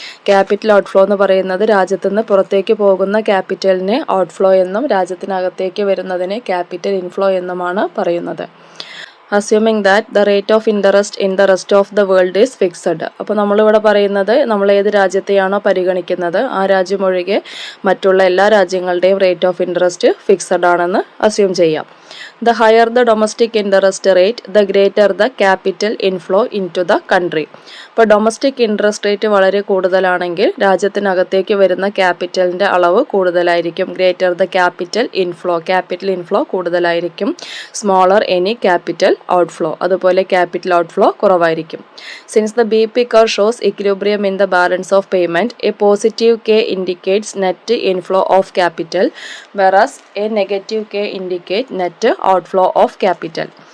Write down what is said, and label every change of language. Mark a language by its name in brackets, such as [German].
[Malayalam] Capital out flow എന്ന് പറയുന്നത് രാജ്യത്തുനിന്ന് പുറത്തേക്ക് പോകുന്ന ക്യാപിറ്റലിനെ ഔട്ട് ഫ്ലോ എന്നും രാജ്യത്തിനകത്തേക്ക് വരുന്നതിനെ ക്യാപിറ്റൽ ഇൻഫ്ലോ എന്നുമാണ് പറയുന്നത്. [English] Assuming that the rate of interest in the rest of the world is fixed. [Malayalam] അപ്പോൾ നമ്മളിവിടെ പറയുന്നത് നമ്മൾ ഏത് രാജ്യത്തെയാണോ പരിഗണിക്കുന്നത് ആ രാജ്യം ഒഴികെ മറ്റുള്ള എല്ലാ രാജ്യങ്ങളുടെയും റേറ്റ് ഓഫ് ഇൻട്രസ്റ്റ് ഫിക്സഡ് ആണെന്ന് അസ്യൂം ചെയ്യാം. [English] The higher the domestic interest rate, the greater the capital inflow into the country. [Malayalam] ഇപ്പോൾ ഡൊമസ്റ്റിക് ഇൻട്രസ്റ്റ് റേറ്റ് വളരെ കൂടുതലാണെങ്കിൽ രാജ്യത്തിനകത്തേക്ക് വരുന്ന ക്യാപിറ്റലിൻ്റെ അളവ് കൂടുതലായിരിക്കും. [English] greater the capital inflow [Malayalam] കൂടുതലായിരിക്കും. [English] smaller any capital outflow, [Malayalam] അതുപോലെ ക്യാപിറ്റൽ ഔട്ട്ഫ്ലോ കുറവായിരിക്കും. [English] Since the B P curve shows equilibrium in the balance of payment, a positive K indicates net inflow of capital, whereas a negative K indicate net outflow of capital.